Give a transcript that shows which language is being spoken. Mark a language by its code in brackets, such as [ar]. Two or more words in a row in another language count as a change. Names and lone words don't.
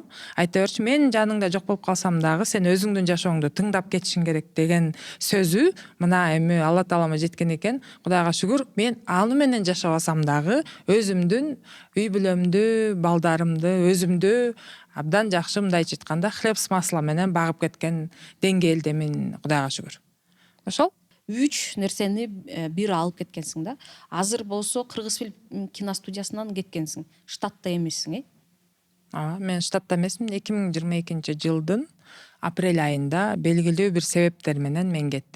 [ky] Айта берчи, мен жаныңда жок болуп калсам дагы сен өзүңдүн жашооңду тыңдап кетишиң керек деген сөзү мына эми Алла таалама жеткен экен. Кудайга шүгүр, мен аны менен жашабасам дагы өзүмдүн үй бүлөмдү, балдарымды, өзүмдү абдан жакшы мындайча айтканда [ru] хлеб с маслом [ky] менен багып кеткен деңгээлдемин, Кудайга шүгүр. Ошол 3 нерсени бир алып кеткенсиң да. Азыр болсо Кыргыз фильм киностудиясынан кеткенсиң. Штатта эмессиң, Мен штатта эмесмин. 2022 жылдын апрель айында белгилүү бир себептер менен мен кеттим.